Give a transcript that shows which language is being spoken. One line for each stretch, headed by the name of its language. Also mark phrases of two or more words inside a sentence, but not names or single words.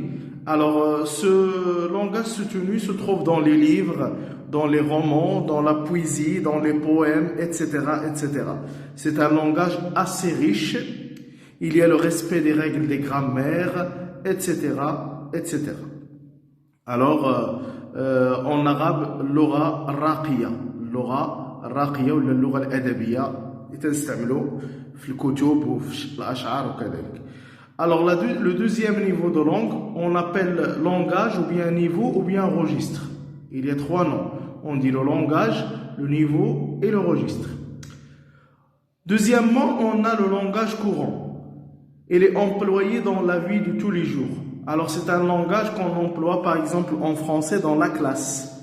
French: Alors, ce langage soutenu se trouve dans les livres, dans les romans, dans la poésie, dans les poèmes, etc., etc. C'est un langage assez riche. Il y a le respect des règles des grammaires, etc., etc. Alors, en arabe,
Arabic: اللغة الراقية. اللغة الراقية ou اللغة الأدبية. في الكتب وفي الأشعار وكذلك.
French: Alors le deuxième niveau de langue, on appelle langage ou bien niveau ou bien registre. Il y a 3 noms. On dit le langage, le niveau et le registre. Deuxièmement, on a le langage courant. Il est employé dans la vie de tous les jours. Alors c'est un langage qu'on emploie par exemple en français dans la classe.